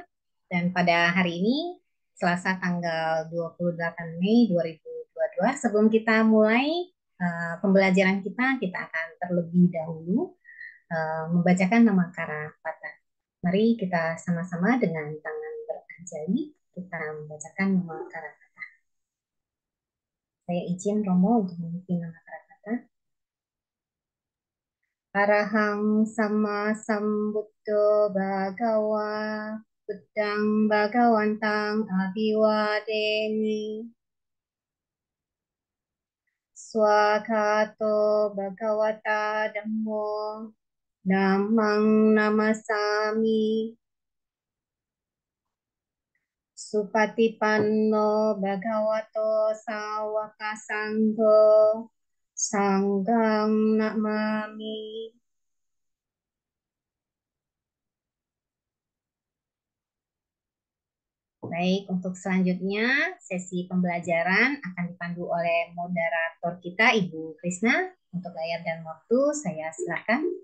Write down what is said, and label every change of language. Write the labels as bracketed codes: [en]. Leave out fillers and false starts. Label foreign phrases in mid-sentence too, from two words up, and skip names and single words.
[id] Dan pada hari ini, Selasa tanggal 28 Mei 2022, sebelum kita mulai pembelajaran kita akan terlebih dahulu membacakan nama kara kata. Mari kita sama-sama dengan tangan beranjali kita membacakan nama kata. Saya izin Romo untuk memimpin nama kata. [pi] Arahang sama sambuddho bhagawa buddhang bhagawantang abiwadeni swakato bhagawata dhammo dhammang namasami Supatipanno bhagavato sawaka sangho sanghang namami. [id] Baik, untuk selanjutnya sesi pembelajaran akan dipandu oleh moderator kita Ibu Krisna. Untuk layar dan waktu saya silakan.